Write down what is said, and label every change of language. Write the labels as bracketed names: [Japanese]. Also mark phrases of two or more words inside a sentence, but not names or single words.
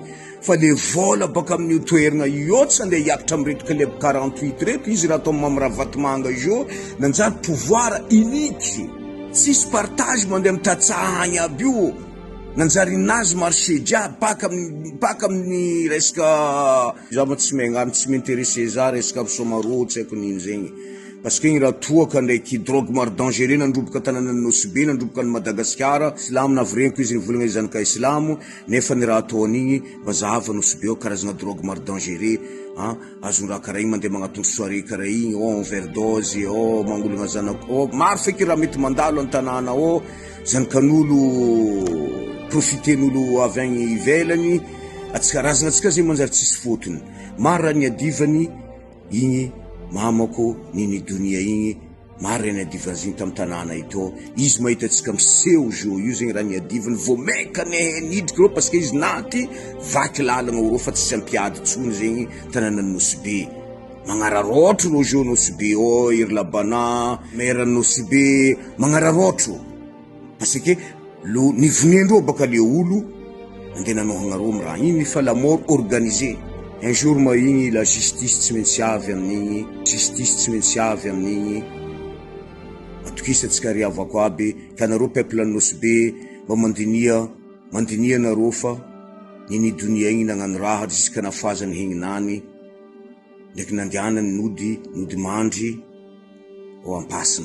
[Malagasy] Fa le vola baka amin'ny toeragna io tsy andeha hiakatra amin'reto club 48 reto izy raha atao mamira vatomanga io nanjary [French] pouvoir unique, [Malagasy] tsisy partage mandeha mitatsaha agny aby io. Nanjary nazy marché jiaby paka amin'ny resaka zama tsy megnano tsy m'intéressé za resaka somaro tsy haiko nino zegny. [French] Parce que [Malagasy] igny raha toaka ndraiky drogue maro dangereux nandroboka tanànan'ny Nosy be, nandroboka ny Madagasikara. Silamo navreniko izy nivolagna izy zanaka Islamo, nefa ny raha ataon'igny mazava Nosy be ao karazagna drogue maro dangereux. Azony raha karaha igny mandeha magnatony soirée karaha igny, overdose, mangolagna zanaka, maro feky raha mety mandalo an-tanàna ao. Zanakan'olo profiten'olo avy agny ivelany, razagnatsika zegny manjary tsisy fotony. Maro raha niadivany igny mamako Ninie igny, maro raha niadivany zegny tamin'ny tanàna ito. Izy mahita atsika miseho jo io zegny raha niadivany vomeka nidriky reo [French] parce que [Malagasy] izy naty vaky lalagna reo fa tsy ampiady tsony zegny tanànan'ny Nosy be. Magnararotro reo jo Nosy be iry labana maire Nosy be magnararotro [French] parce que [Malagasy] nivonendreo baka le olo andeha nanohagna reo amin'ny raha igny fa [French] la mort organisée. Un jour [Malagasy] ma igny [French] la justice [Malagasy] tsy maintsy avy amin'igny, atokisatsika riavako aby ka nareo peuple ny Nosy be mba mandinia nareo fa Ninie igny nagnano raha jusque nafazany hegninany ndraiky nandehanany nody mandry ao ampasina.